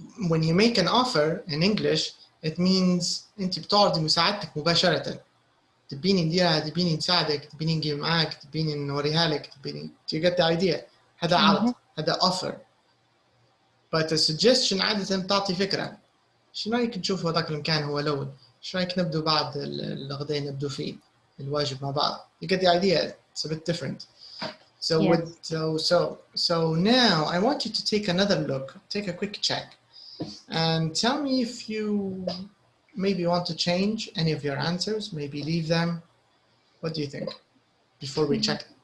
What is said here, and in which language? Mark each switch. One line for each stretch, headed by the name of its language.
English: When you make an offer in English, it means
Arabic: أنت بتعرضي مساعدتك مباشرة. تبيني نديرها، تبيني نساعدك، تبيني نجي معاك، تبيني نوريها لك، تبيني.
English: Do you get the idea?
Arabic: هذا عرض هذا offer.
English: but a suggestion
Arabic: عادة بتعطي فكرة. شو رأيك نشوف هذاك المكان هو الأول؟ شو رأيك نبدو بعد الغداء نبدو فيه الواجب مع بعض؟
English: You get the idea. It's a bit different. So so now I want you to take another look, take a quick check, and tell me if you maybe want to change any of your answers, maybe leave them. What do you think? Before we check.